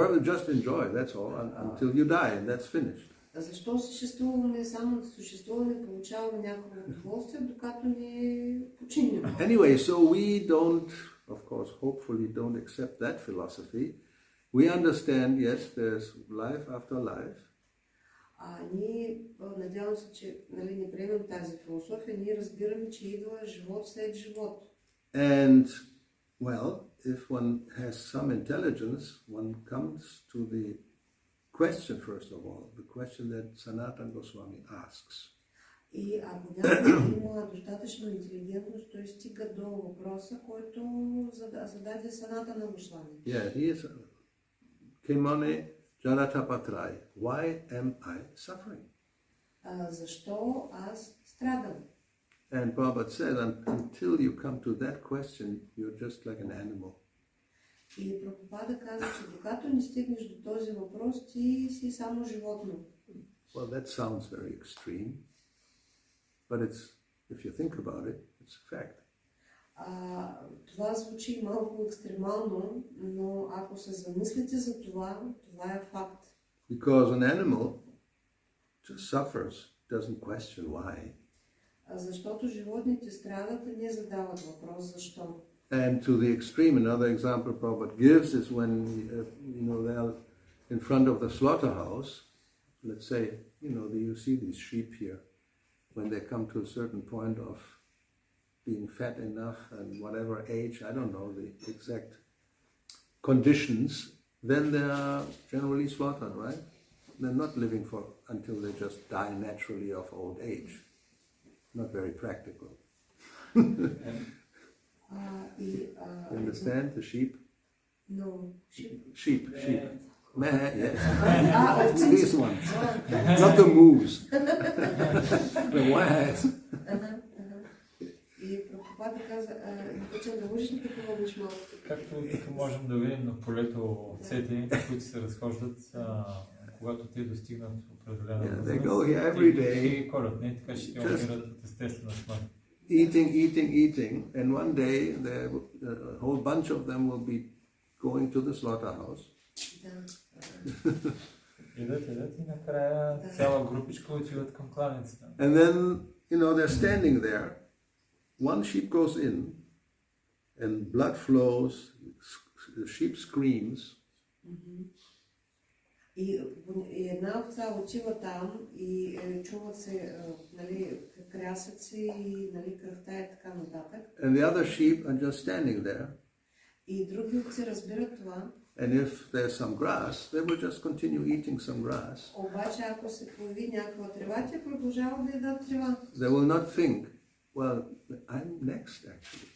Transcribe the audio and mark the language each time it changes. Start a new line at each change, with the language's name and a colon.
English: Just enjoy. That's all until you die, and that's finished.
Bulgarian: Защо съществуваме? Само да съществуваме, получаваме някакво удоволствие, докато не починем.
English: Anyway, so we don't, of course, hopefully don't accept that philosophy. We understand, yes, there's life after life.
Bulgarian: Ние, надявам се, че не приемем тази философия, ние разбираме, че идва живот след живот.
English: And, well, if one has some intelligence, one comes to the question, first of all, the question that Sanatana Goswami asks.
Bulgarian: И ако някой има достатъчно интелигентност, той стига до въпроса, който зададе Санатана Госвами.
English: Yeah, he is
Sanskrit: Kimane Jaratapatrai.
English: Why am I suffering?
Bulgarian: Защо аз страдам?
English: And Prabhupada said, until you come to that question, you're just like an animal.
Bulgarian: И Прабхупада каза, че докато не стигнеш до този въпрос, ти си само животно.
English: Well, that sounds very extreme, but if you think about it, it's a fact.
Bulgarian: Това звучи малко екстремално, но ако се замислите за това, това е факт.
English: Because an animal just suffers, doesn't question why.
Bulgarian: Защото животните страдат и не задават въпрос защо.
English: And to the extreme, another example Prabhupada gives is when they are in front of the slaughterhouse. Let's say, you see these sheep here, when they come to a certain point of being fat enough and whatever age, I don't know the exact conditions, then they are generally slaughtered, right? They're not living until they just die naturally of old age. Not very practical. You understand the sheep? No, sheep. Sheep. Meh, yes. These ones. Not the moose. The wise.
Bulgarian: И Прабхупада каза, обичам да можеш ли да помогнеш малко? Както тук можем да видим на полето овцете, които се разхождат, когато те достигнат определена възраст, и корат, не така ще те умират от естествена смърт.
English: Eating, and one day a whole bunch of them will be going to the slaughterhouse.
Bulgarian: Идат и накрая цяла групичка отиват към кланицата.
English: And then, they're standing there. One sheep goes in, and blood flows, the sheep screams.
Bulgarian: И една овца отива там и чуват се крясъци и кръвта и така нататък.
English: And the other sheep are just standing there.
Bulgarian: И други овци разбират това.
English: And if there's some grass, they will just continue eating some grass.
Bulgarian: Обаче ако се появи някаква трева, те продължават да ядат трева.
English: They will not think, well, I'm next actually.